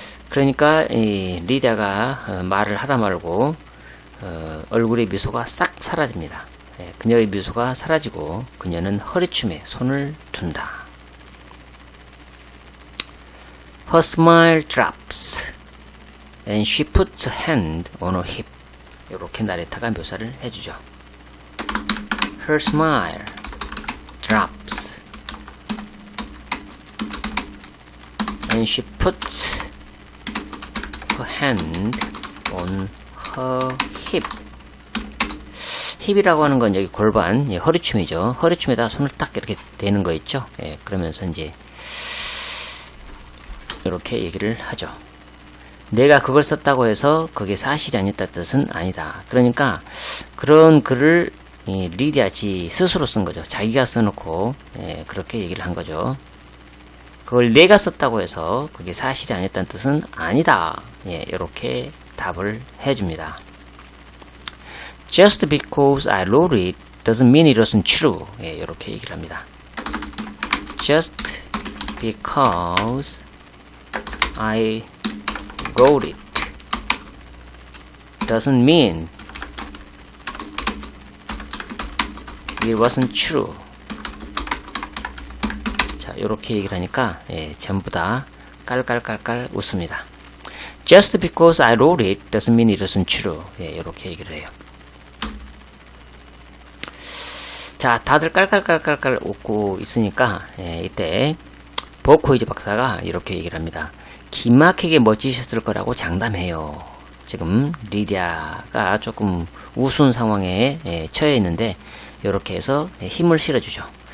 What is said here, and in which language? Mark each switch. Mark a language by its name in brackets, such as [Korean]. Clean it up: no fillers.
[Korean] 그러니까 리디아가 말을 하다 말고 얼굴의 미소가 싹 사라집니다. 그녀의 미소가 사라지고 그녀는 허리춤에 손을 둔다. [English] Her smile drops and she puts a hand on her hip. [Korean] 이렇게 나레타가 묘사를 해주죠. [English] Her smile drops and she puts her hand on her hip. [Korean] 힙이라고 하는 건 여기 골반, 허리춤이죠. 허리춤에다 손을 딱 이렇게 대는 거 있죠. 그러면서 이제 이렇게 얘기를 하죠. 내가 그걸 썼다고 해서 그게 사실이 아니었다는 뜻은 아니다. 그러니까 그런 글을 리디아 지 스스로 쓴 거죠. 자기가 써놓고 그렇게 얘기를 한 거죠. 그걸 내가 썼다고 해서 그게 사실이 아니었다는 뜻은 아니다. 이렇게 답을 해줍니다. [English] Just because I wrote it doesn't mean it wasn't true. [Korean] 예, 이렇게 얘기를 합니다. [English] Just because I wrote it doesn't mean it wasn't true. [Korean] 자, 이렇게 얘기를 하니까 예, 전부 다 깔깔깔깔 웃습니다. [English] Just because I wrote it doesn't mean it wasn't true. [Korean] 예, 이렇게 얘기를 해요. 자, 다들 깔깔깔깔깔 웃고 있으니까 예, 이때 버코이즈 박사가 이렇게 얘기를 합니다. 기막히게 멋지셨을 거라고 장담해요. 지금 리디아가 조금 우스운 상황에 예, 처해 있는데 이렇게 해서 예, 힘을 실어주죠.